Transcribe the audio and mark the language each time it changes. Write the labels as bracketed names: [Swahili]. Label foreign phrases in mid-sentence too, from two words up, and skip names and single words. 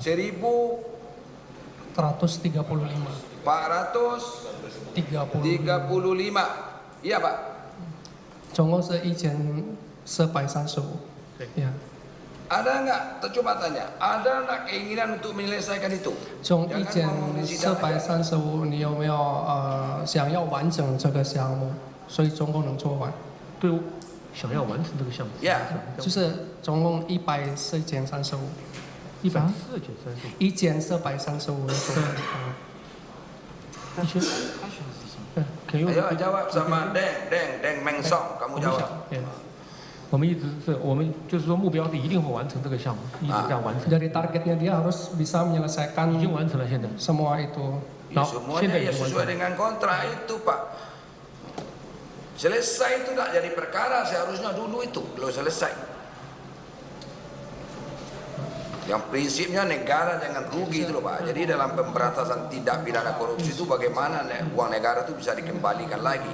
[Indonesian] 435. 435. Iya Pak. [Chinese] 总共是1435. [Indonesian] Ya. Ada nggak? Coba tanya. Ada nggak keinginan untuk menyelesaikan itu? [Chinese] 从1435，你有没有想要完整这个项目？所以总共能做完？对。想要完成这个项目，就是总共1435，1435，一减435的做完。 [Indonesian] Ayo jawab sama Deng Mengsong, kamu jawab. [Chinese] 我们一直是我们就是说目标是一定会完成这个项目，一直在完成。 [Indonesian] Dari targetnya dia harus bisa menyelesaikan [Chinese] 已经完成了现在 [Indonesian] semua itu. Semuanya ya sesuai dengan kontrak itu Pak. Selesai itu tidak jadi perkara, seharusnya dulu itu belum selesai. Yang prinsipnya negara jangan rugi itu loh Pak. Jadi dalam pemberantasan tindak pidana korupsi itu bagaimana uang negara itu bisa dikembalikan lagi.